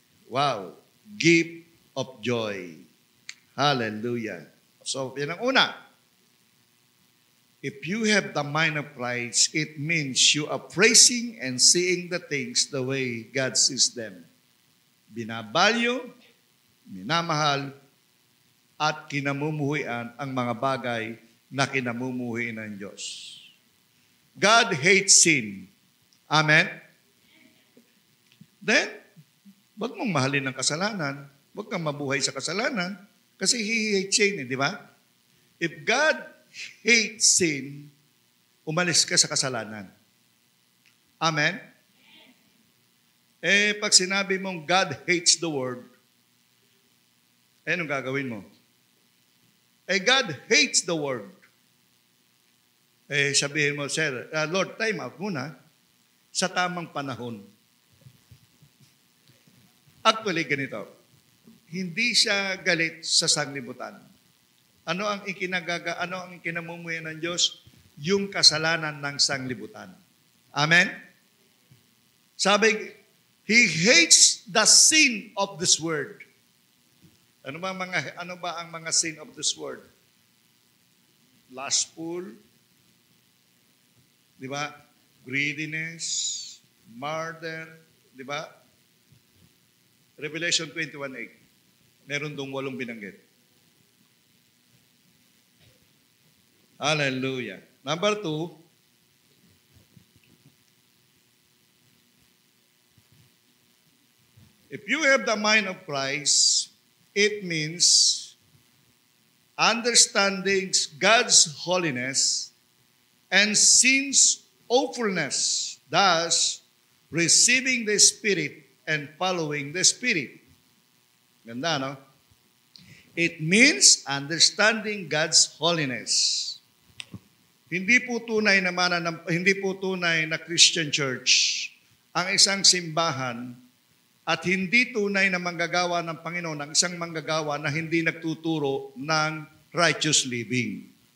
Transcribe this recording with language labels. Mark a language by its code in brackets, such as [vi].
[en] Wow. Gift of joy. Hallelujah. So, [tl] yan ang una. [en] If you have the mind of Christ, it means you are praising and seeing the things the way God sees them. [tl] Binabalyo, minamahal, at kinamumuhian ang mga bagay na kinamumuhi ng Diyos. [en] God hates sin. [tl] Amen? Then, wag mong mahalin ang kasalanan. Wag kang mabuhay sa kasalanan. Kasi [en] He hates sin, [tl] di ba? [en] If God hates sin, [tl] umalis ka sa kasalanan. Amen? Pag sinabi mong [en] God hates the world, [tl] anong gagawin mo? [en] God hates the world. [tl] Sabihin mo, [en] Sir, Lord, time out [tl] muna sa tamang panahon. [en] Actually, [tl] ganito. Hindi siya galit sa sanglibutan. Ano ang kinamumuhay ng Diyos? Yung kasalanan ng sanglibutan. Amen? [en] Sabi, He hates the sin of this world. [tl] Ano ba ang mga [en] sin of this world? Lustful, [tl] di ba? [en] greediness, murder, [tl] di ba? Revelation 21:8. Meron dong 8 binanggit. Hallelujah. [en] Number 2, if you have the mind of Christ, it means understanding God's holiness and sin's awfulness, thus receiving the Spirit and following the Spirit. [tl] Ganda, no? [en] It means understanding God's holiness. [tl] Hindi po tunay na Christian church ang isang simbahan at hindi tunay na manggagawa ng Panginoon ang isang manggagawa na hindi nagtuturo ng [en] righteous living.